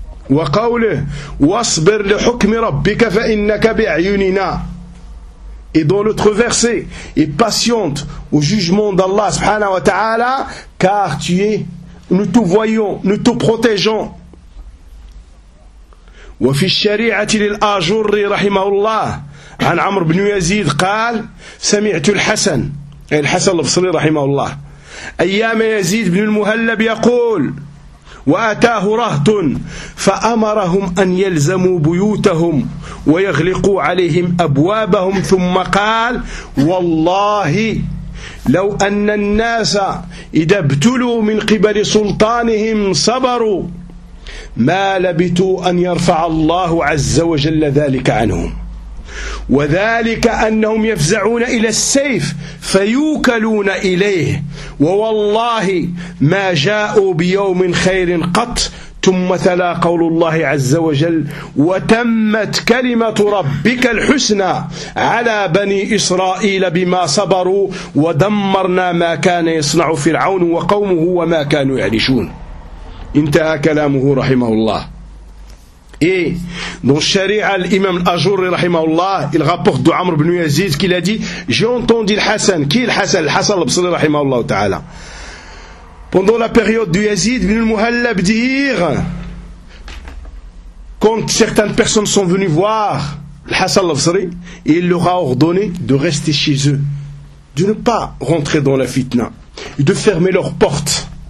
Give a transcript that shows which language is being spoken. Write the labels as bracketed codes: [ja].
[ar] وقوله واصبر لحكم ربك فإنك بأعيننا [fr] et dans l'autre verset et patiente au jugement d'Allah subhanahu wa ta'ala car tu es, nous te voyons, nous te protégeons. [ar] وفي الشريعة للآجر رحمه الله عن عمرو بن يزيد قال سمعت الحسن أي الحسن البصري رحمه الله أيام يزيد بن المهلب يقول وأتاه رهط فأمرهم أن يلزموا بيوتهم ويغلقوا عليهم أبوابهم ثم قال والله لو أن الناس إذا ابتلوا من قبل سلطانهم صبروا ما لبثوا أن يرفع الله عز وجل ذلك عنهم وذلك أنهم يفزعون إلى السيف فيوكلون إليه ووالله ما جاءوا بيوم خير قط ثم تلا قول الله عز وجل وتمت كلمة ربك الحسنى على بني إسرائيل بما صبروا ودمرنا ما كان يصنع فرعون وقومه وما كانوا يعرشون. Intaha kalamuhu rahimahullah. [fr] Et dans Sharia, l'imam al-Ajurri rahimahullah, il rapporte d'Amr ibn Yazid qu'il a dit, j'ai entendu l'Hassan. Qui est l'Hassan? L'Hassan al-Basri rahimahullah ta'ala. Pendant la période de Yazid, ibn al-Muhallab dire, quand certaines personnes sont venues voir l'Hassan al-Basri, il leur a ordonné de rester chez eux, de ne pas rentrer dans la fitna, et de fermer leurs portes.